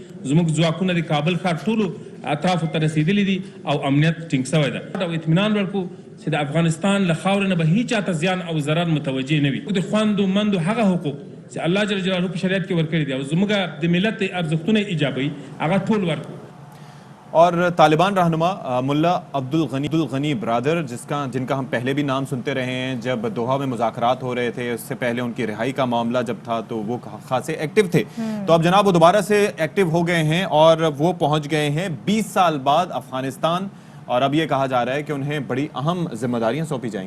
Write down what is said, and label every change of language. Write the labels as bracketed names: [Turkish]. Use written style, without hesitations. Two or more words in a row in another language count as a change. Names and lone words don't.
[Pashto] زموږ ځواکونه د کابل ښار ټولو اطرافو ته رسېدلي دي او امنیت ټینګ سوی ده او اطمینان ورکړو چې د افغانستان له خاورې نه به هیچ چاته زیان او ضرر متوجه نه وي. د خوندو مندو هغه حقوق چې الله [Arabic] جل جلاله [Pashto] په شریعت کې ورکړي دي او زموږ د ملت ارزښتونه ایجابوي هغه ټول ورکړو. [Urdu] اور طالبان رہنما ملا عبدالغنی برادر جن کا ہم پہلے بھی نام سنتے رہے ہیں، جب دوحہ میں مذاکرات ہو رہے تھے، اس سے پہلے ان کی رہائی کا معاملہ جب تھا تو وہ خاصے ایکٹیو تھے، تو اب جناب وہ دوبارہ سے ایکٹیو ہو گئے ہیں اور وہ پہنچ گئے ہیں 20 سال بعد افغانستان، اور اب یہ کہا جا رہا ہے کہ انہیں بڑی اہم ذمہ داریاں سونپی جائیں گی.